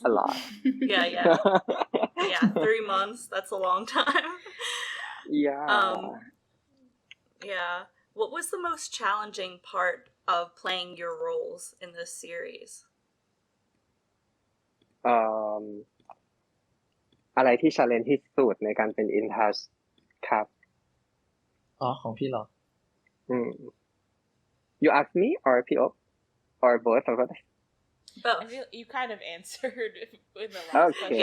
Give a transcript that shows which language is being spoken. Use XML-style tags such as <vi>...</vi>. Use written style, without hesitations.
<en>a lot. Yeah. 3 months, that's a long time. Yeah. Yeah. What was the most challenging part of playing your roles in this series?</en> <th>อะไรที่ challenge ที่สุดในการเป็น Intouch ครับ ของพี่เหรอ</th> <en>You ask me or PO or both of us? Both. I feel you kind of answered in the last question.</en>